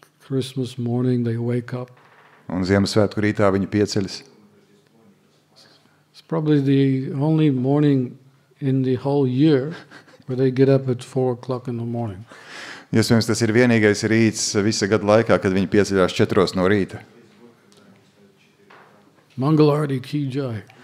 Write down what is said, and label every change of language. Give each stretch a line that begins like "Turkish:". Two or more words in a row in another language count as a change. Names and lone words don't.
English: Christmas morning they wake up.
Latvian: Un Ziemassvētku rītā viņi pieceļas.
English: It's probably the only morning in the whole year where they get up at 4 o'clock in the morning.
Latvian: Iespējams, tas ir vienīgais rīts visa gada laikā, kad viņi pieceļās 4 no rīta.
Hindi: Mangalarti ki jai.